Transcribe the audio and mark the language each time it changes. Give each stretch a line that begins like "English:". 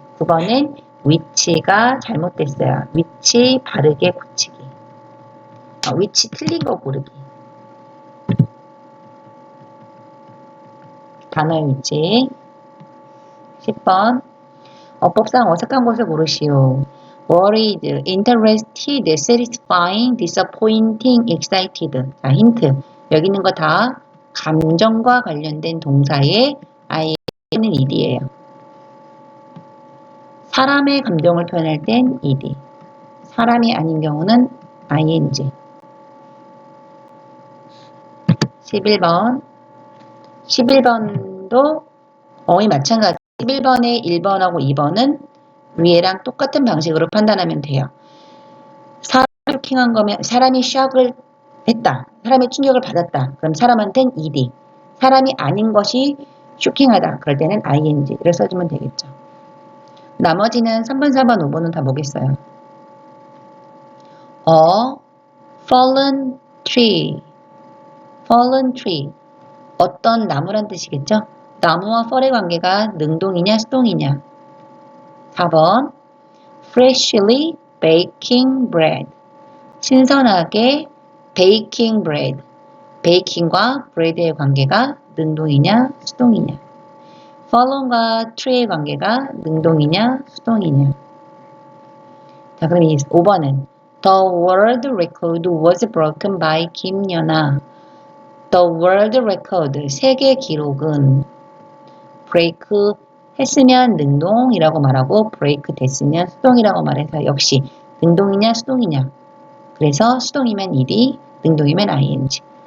Korean: 9번은 위치가 잘못됐어요. 위치 바르게 고치기. 위치 틀린 거 고르기. 단어의 위치. 10번. 어법상 어색한 것을 고르시오.
English: worried, interested, satisfying, disappointing, excited.
Korean: 자, 힌트. 여기 있는 거 다 감정과 관련된 동사의 ing는 ed예요. 사람의 감정을 표현할 땐 ed. 사람이 아닌 경우는 ing. 11번. 11번도 마찬가지. 11번의 1번하고 2번은 위에랑 똑같은 방식으로 판단하면 돼요. 사람이 쇼킹한 거면 사람이 샥을 했다. 사람의 충격을 받았다. 그럼 사람한테는 ed. 사람이 아닌 것이 쇼킹하다. 그럴 때는 ing를 써주면 되겠죠. 나머지는 3번, 4번, 5번은 다 뭐겠어요?
English: fallen tree. fallen tree.
Korean: 어떤 나무란 뜻이겠죠? 나무와 펄의 관계가 능동이냐 수동이냐.
English: 4번 freshly baking bread.
Korean: 신선하게
English: baking bread.
Korean: 베이킹과 브레드의 관계가 능동이냐 수동이냐. fallon과 tree의 관계가 능동이냐 수동이냐. 자, 그럼 이 5번은
English: The world record was broken by 김연아. The world record,
Korean: 세계 기록은 break 했으면 능동이라고 말하고 break 됐으면 수동이라고 말해서 역시 능동이냐 수동이냐. 그래서 수동이면 ed, 능동이면 ing.